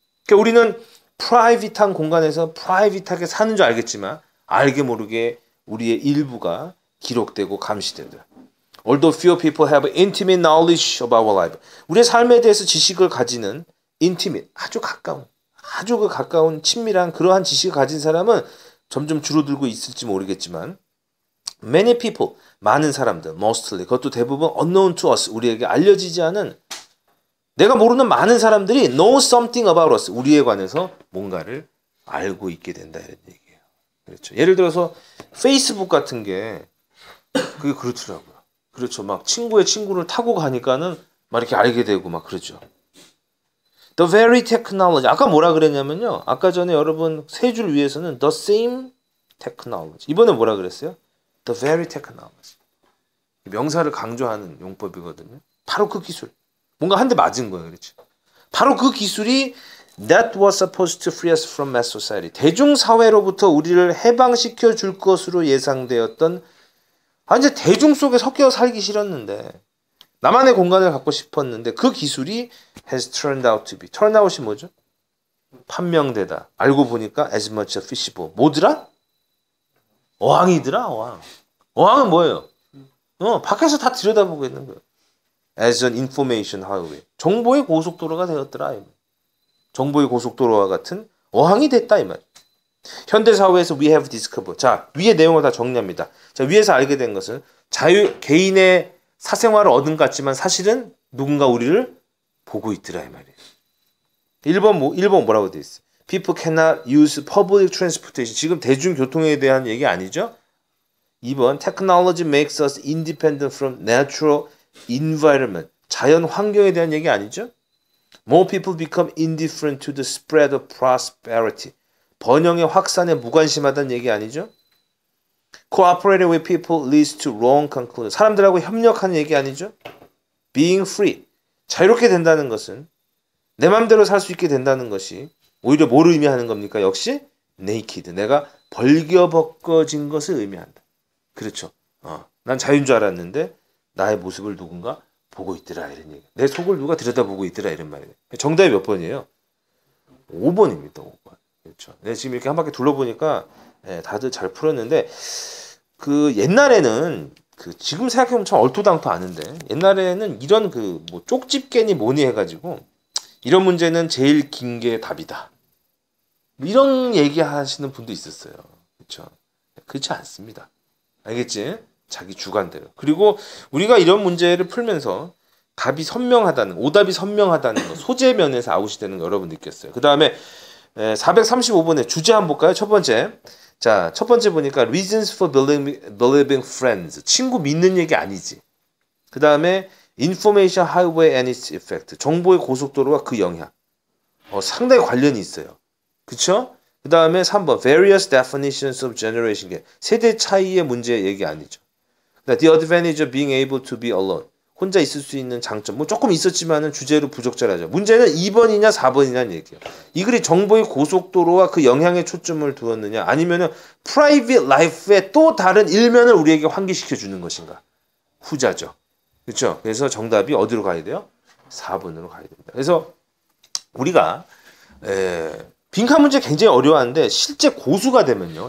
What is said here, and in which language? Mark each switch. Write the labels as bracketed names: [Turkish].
[Korean] 그러니까 우리는 프라이빗한 공간에서 프라이빗하게 사는 줄 알겠지만 알게 모르게 우리의 일부가 기록되고 감시되더라. [English] Although few people have intimate knowledge of our life. [Korean] 우리의 삶에 대해서 지식을 가지는 intimate, 아주 가까운 친밀한 그러한 지식을 가진 사람은 점점 줄어들고 있을지 모르겠지만 [English] many people, [Korean] 많은 사람들, mostly, 그것도 대부분 [English] unknown to us, [Korean] 우리에게 알려지지 않은 내가 모르는 많은 사람들이 [English] know something about us, [Korean] 우리에 관해서 뭔가를 알고 있게 된다 이런 얘기예요. 그렇죠. 예를 들어서 페이스북 같은 게 그게 그렇더라고요. 그렇죠. 막 친구의 친구를 타고 가니까는 막 이렇게 알게 되고 막 그러죠. [English] The very technology. [Korean] 아까 뭐라 그랬냐면요. 아까 전에 여러분 세 줄 위에서는 [English] the same technology. [Korean] 이번에 뭐라 그랬어요? [English] The very technology. [Korean] 명사를 강조하는 용법이거든요. 바로 그 기술. 뭔가 한 대 맞은 거예요. 그렇죠. 바로 그 기술이 [English] that was supposed to free us from mass society. [Korean] 대중사회로부터 우리를 해방시켜 줄 것으로 예상되었던 이제 대중 속에 섞여 살기 싫었는데 나만의 공간을 갖고 싶었는데 그 기술이 [English] has turned out to be. [Korean] turn out이 뭐죠? 판명되다. 알고 보니까 [English] as much a fishbowl. [Korean] 뭐더라? 어항이더라. 어항. 어항은 뭐예요? 밖에서 다 들여다보고 있는 거예요. [English] as an information highway. [Korean] 정보의 고속도로가 되었더라. 정보의 고속도로와 같은 어항이 됐다 이 말. 현대사회에서 [English] we have discovered. [Korean] 자, 위의 내용을 다 정리합니다. 자, 위에서 알게 된 것은 개인의 사생활을 얻은 것 같지만 사실은 누군가 우리를 보고 있더라 이 말이에요. 1번 뭐라고 돼 있어? [English] People cannot use public transportation. [Korean] 지금 대중교통에 대한 얘기 아니죠? [English] 2번 Technology makes us independent from natural environment. [Korean] 자연 환경에 대한 얘기 아니죠? [English] More people become indifferent to the spread of prosperity. [Korean] 번영의 확산에 무관심하다는 얘기 아니죠? [English] Cooperating with people leads to wrong conclusions. [Korean] 사람들하고 협력하는 얘기 아니죠? [English] Being free. [Korean] 자유롭게 된다는 것은 내 맘대로 살 수 있게 된다는 것이 오히려 뭘 의미하는 겁니까? 역시 naked. 내가 벌겨벗겨진 것을 의미한다. 그렇죠. 난 자유인 줄 알았는데 나의 모습을 누군가 보고 있더라 이런 얘기. 내 속을 누가 들여다보고 있더라 이런 말이에요. 정답이 몇 번이에요? 5번입니다. 5번. 그렇죠. 네, 지금 이렇게 한 바퀴 둘러보니까 다들 잘 풀었는데 그 옛날에는 지금 생각해보면 참 얼토당토 아는데 옛날에는 이런 뭐 쪽집게니 뭐니 해가지고 이런 문제는 제일 긴 게 답이다. 이런 얘기하시는 분도 있었어요. 그렇죠. 그렇지 않습니다. 알겠지? 자기 주관대로. 그리고 우리가 이런 문제를 풀면서 오답이 선명하다는 거, 소재 면에서 아웃이 되는 거 여러분 느꼈어요. 그 다음에 435번에 주제 한번 볼까요? 첫 번째. 자, 첫 번째 보니까 [English] reasons for believing friends. [Korean] 친구 믿는 얘기 아니지. [English] 그 다음에 information highway and its effect. [Korean] 정보의 고속도로와 그 영향. 상당히 관련이 있어요. 그쵸? [English] 그 다음에 3번 various definitions of generation. [Korean] 세대 차이의 문제 얘기 아니죠. [English] The advantage of being able to be alone. [Korean] 혼자 있을 수 있는 장점. 뭐 조금 있었지만은 주제로 부적절하죠. 문제는 2번이냐 4번이냐는 얘기예요. 이 글이 정보의 고속도로와 그 영향에 초점을 두었느냐 아니면은 private life의 또 다른 일면을 우리에게 환기시켜 주는 것인가. 후자죠. 그렇죠? 그래서 정답이 어디로 가야 돼요? 4번으로 가야 됩니다. 그래서 우리가 빈칸 문제 굉장히 어려워하는데 실제 고수가 되면요.